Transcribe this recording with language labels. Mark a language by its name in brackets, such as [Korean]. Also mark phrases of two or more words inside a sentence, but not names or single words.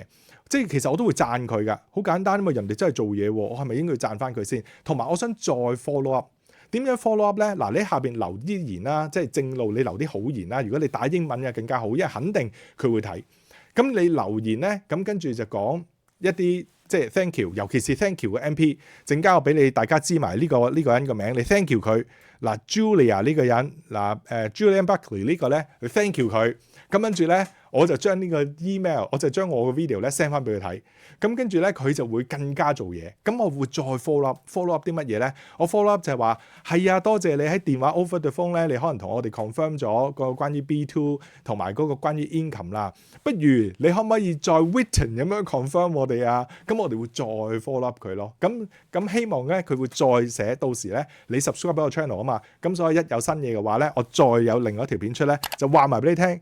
[Cantonese] 即係其實我都會讚佢㗎，好簡單啊嘛！人哋真係做嘢喎，我係咪應該讚翻佢先？同埋我想再 [English] follow up， [Cantonese] 點樣 [English] follow up [Cantonese] 咧？嗱，你喺下邊留啲言啦，即係正路你留啲好言啦。如果你打英文嘅更加好，因為肯定佢會睇。咁你留言咧，咁跟住就講一啲即係 [English] thank you， [Cantonese] 尤其是 [English] thank you [Cantonese] 嘅 MP， 陣間我俾你大家知埋呢個人個名，你 [English] thank you [Cantonese] 佢。嗱 Julia 呢個人，Julian Buckley 呢個咧，你 [English] thank you [Cantonese] 佢。咁跟住咧，我就將呢個 email， 我就將我個 video 咧 send 翻俾佢睇。咁跟住咧，佢就會更加做嘢。咁我會再 [English] follow up [Cantonese] 啲乜嘢咧？我 [English] follow up [Cantonese] 就係話係啊，多謝你喺電話 [English] over the phone [Cantonese] 咧，你可能同我哋 confirm 咗個關於 B2 同埋嗰個關於 income 啦。不如你可唔可以再 written 咁樣 confirm 我哋啊？咁我哋會再 [English] follow up [Cantonese] 佢咯。咁希望咧佢會再寫，到時咧你 subscribe 俾我 channel 啊嘛。咁所以一有新嘢嘅話咧，我再有另外一條片出咧，就話埋俾你聽。